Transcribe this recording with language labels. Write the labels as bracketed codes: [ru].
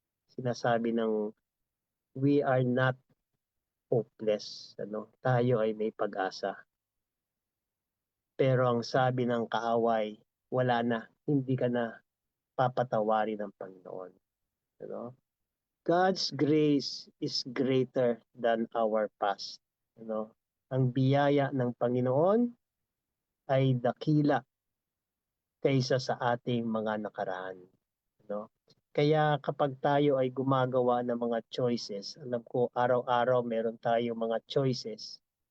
[tl] Sinasabi ng [en] we are not hopeless, [tl] tayo ay may pag-asa. Pero ang sabi ng kaaway, wala na, hindi ka na papatawarin ng Panginoon. [en] God's grace is greater than our past. [tl] Ang biyaya ng Panginoon ay dakila kaysa sa ating mga nakaraan. Kaya kapag tayo ay gumagawa ng mga choices, alam ko araw-araw meron tayong mga choices.